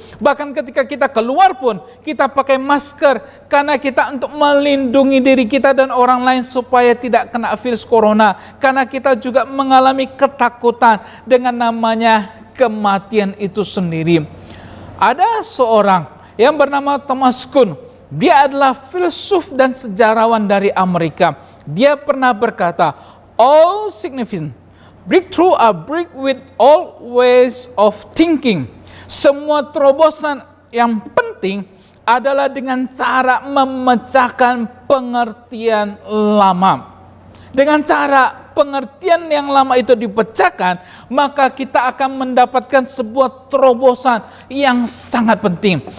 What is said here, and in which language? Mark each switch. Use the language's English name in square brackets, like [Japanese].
[Indonesian] Bahkan ketika kita keluar pun, kita pakai masker karena kita untuk melindungi diri kita dan orang lain supaya tidak kena virus corona. Karena kita juga mengalami ketakutan dengan namanya kematian itu sendiri. Ada seorang yang bernama Thomas Kuhn. Dia adalah filsuf dan sejarawan dari Amerika. Dia pernah berkata, [English] all significant breakthrough are break with all ways of thinking. [Indonesian] Semua terobosan yang penting adalah dengan cara memecahkan pengertian lama. Dengan cara pengertian yang lama itu dipecahkan, maka kita akan mendapatkan sebuah terobosan yang sangat penting.